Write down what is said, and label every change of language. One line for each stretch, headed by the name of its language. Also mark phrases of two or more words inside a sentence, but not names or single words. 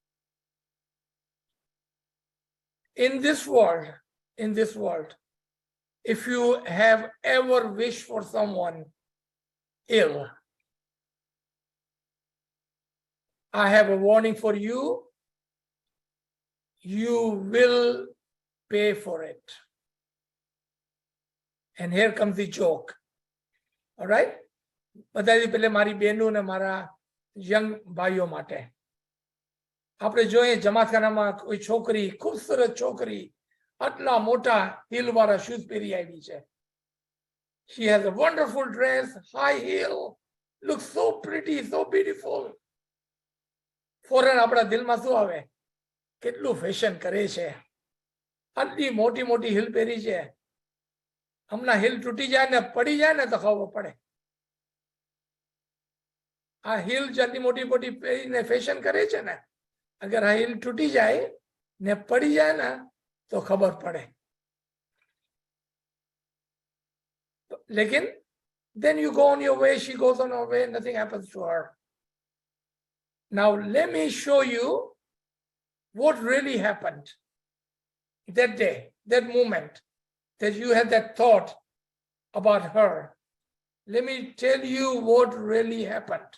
English: In this world, if you have ever wished for someone ill, I have a warning for you. You will pay for it. And here comes the joke. All right?
Gujarati: બધાથી પહેલે મારી બહેનો ને મારા યંગ ભાઈઓ માટે આપણે જોઈએ જમાતખાનામાં કોઈ છોકરી ખૂબસૂરત છોકરી આટલા મોટા હીલ વાળા શૂઝ પહેરી આવી છે.
English: She has a wonderful dress, high heel, looks so pretty, so beautiful.
Gujarati: ફોરન આપણા દિલમાં શું આવે? કેટલું ફેશન કરે છે, આટલી મોટી મોટી હિલ પહેરી છે. હમણાં હિલ તૂટી જાય ને પડી જાય ને તો ખબર પડે. આ હિલ જલ્દી મોટી મોટી પહેરીને ફેશન કરે છે ને, અગર આ હિલ તૂટી જાય ને પડી જાય ને તો ખબર પડે.
English: લેકિન then you go on your way, she goes on her way, nothing happens to her. Now let me show you what really happened that day, that moment, that you had that thought about her. Let me tell you what really happened.